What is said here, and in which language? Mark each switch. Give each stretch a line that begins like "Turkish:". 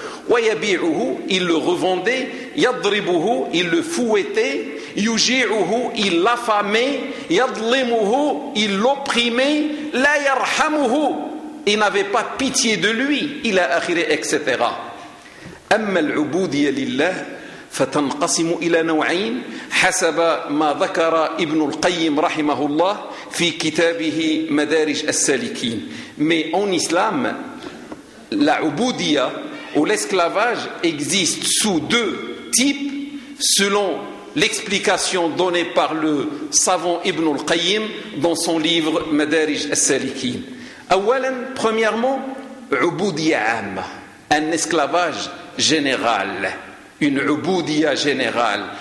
Arabic: Wa yabi'uhu,
French: il le revendait.
Arabic: Yadribuhu,
French: il le fouettait.
Arabic: Yuji'uhu,
French: il l'affamait.
Arabic: Yadlimuhu,
French: il l'opprimait.
Arabic: La yarhamuhu,
French: il n'avait pas pitié de lui, il a akhiré, etc.
Arabic: أما العبودية لله فتنقسم إلى نوعين حسب ما ذكر ابن القيم رحمه الله في كتابه مدارج السالكين.
French: Mais en islam, la ubudiya ou l'esclavage existe sous deux types selon l'explication donnée par le savant Ibn al-Qayyim dans son livre مدارج السالكين.
Arabic: أولاً,
French: premièrement,
Arabic: عبودية عامة,
French: un esclavage général, une ubudiyya générale.